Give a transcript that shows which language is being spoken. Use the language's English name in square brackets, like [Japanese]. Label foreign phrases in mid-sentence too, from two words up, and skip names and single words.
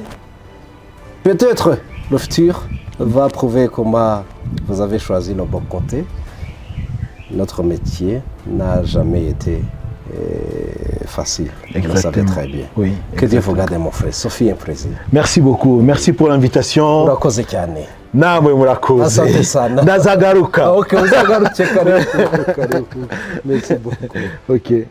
[French] Peut-être le futur va prouver comment vous avez choisi le bon côté. Notre métier n'a jamais été facile. Vous le savez très bien. Oui, Que Dieu vous garde, mon frère. Sophie, un plaisir. Merci beaucoup. Merci pour l'invitation. [Kinyarwanda] Murakoze cyane. Namwe murakoze. [Swahili] Asante sana. [Kinyarwanda] Ndazagaruka. Ok, uzagaruke karibu. [French] Merci beaucoup. Ok.